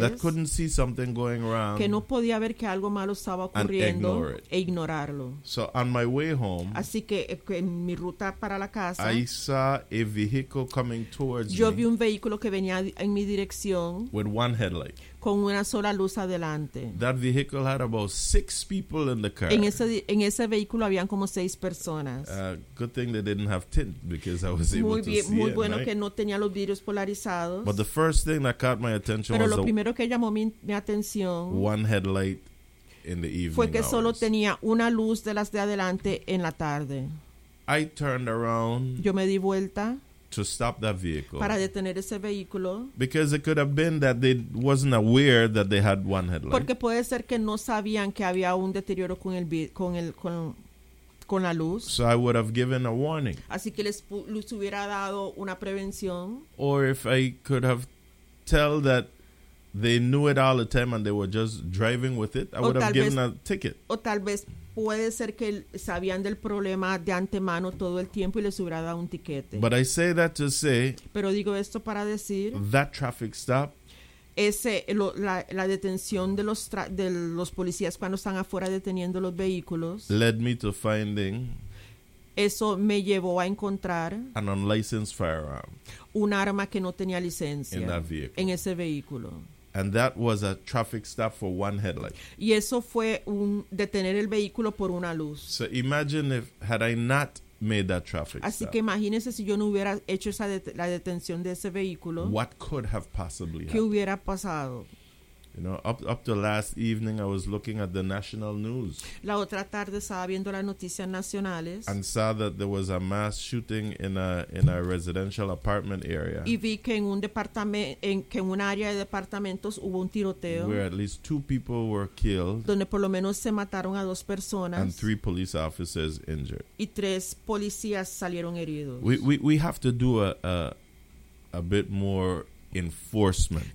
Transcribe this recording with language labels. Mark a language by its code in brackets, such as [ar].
[en] That couldn't see something going wrong. [es] Que no podía ver que algo malo estaba ocurriendo. [en] And ignore it. [es] E ignorarlo. [en] So on my way home. [es] Así que en mi ruta para la casa. [en] I saw a vehicle coming towards me. [es] Yo vi un vehículo que venía en mi dirección. [en] With one headlight. [es] Con una sola luz adelante. [en] That vehicle had about 6 people in the car. [es] En ese vehículo habían como 6 personas. [en] Good thing they didn't have tint because I was able [es] muy bien, [en] to see [es] muy [en] it, [es] bueno [en] right? [es] Que no tenía los vidrios polarizados. [en] But the first thing that caught my attention [es] pero [en] was [es] lo primero que llamó mi atención [en] one headlight in the evening [es] fue que [en] hours. [es] Solo tenía una luz de las de adelante en la tarde. [en] I turned around. [es] Yo me di vuelta. [en] To stop that vehicle. [es] Para detener ese vehículo. [en] Because it could have been that they wasn't aware that they had one headlight. [es] Porque puede ser que no sabían que había un deterioro con la luz. [en] So I would have given a warning. [es] Así que les hubiera dado una prevención. [en] Or if I could have tell that they knew it all the time and they were just driving with it, I would have given a ticket. [es] O tal vez puede ser que sabían del problema de antemano todo el tiempo y les hubiera dado un tiquete. [en] But I say that to say, [es] pero digo esto para decir [en] that traffic stop, [es] la detención de los policías cuando están afuera deteniendo los vehículos [en] led me to finding [es] eso me llevó a encontrar [en] an unlicensed firearm [es] un arma que no tenía licencia [en] in that vehicle. [es] En ese vehículo. [en] And that was a traffic stop for one headlight. [es] Y eso fue un detener el vehículo por una luz. [en] So imagine if had I not made that traffic [es] así [en] stop. [es] Así que imagínese si yo no hubiera hecho esa la detención de ese vehículo. [en] What could have possibly happened? [es] ¿Qué hubiera pasado? [en] You know, up to last evening I was looking at the national news. [es] La otra tarde estaba viendo las noticias nacionales. [en] And saw that there was a mass shooting in a residential apartment area. [es] Y vi que en un un área de departamentos hubo un tiroteo. [en] Where at least 2 people were killed. [es] Donde por lo menos se mataron a 2 personas. [en] And 3 police officers injured. [es] Y 3 policías salieron heridos. [en] We have to do a bit more enforcement.